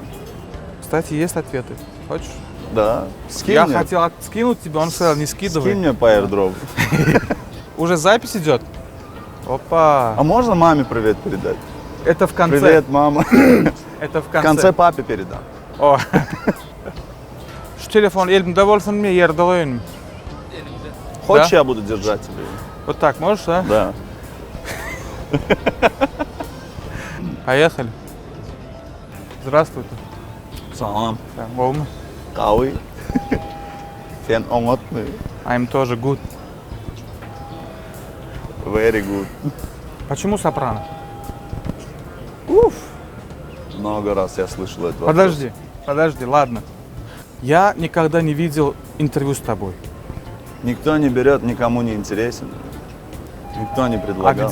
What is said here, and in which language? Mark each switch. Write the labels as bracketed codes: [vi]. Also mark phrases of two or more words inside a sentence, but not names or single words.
[ru] Кстати, есть ответы. Хочешь? Да. Скинь Я мне. хотел скинуть тебе, он сказал, не скидывай. Скинь мне по airdrop. Уже запись идет? Опа. А можно маме привет передать? Это в конце. Привет, мама. Это в В конце. конце папе передам. О. [gag] Şu telefon elimde olsun mu yerde oyun? [ru] Хочешь, Да? я буду держать тебе? Вот так можешь, да? Да. Поехали. Здравствуйте. Салам. Так, Волна. Кауи. Сен омотный. [en] I'm тоже good. Very good. [ru] Почему сопрано? Много раз я слышал этот вопрос. Подожди, ладно. Я никогда не видел интервью с тобой. Никто не берет, никому не интересен. Никто не А предлагал.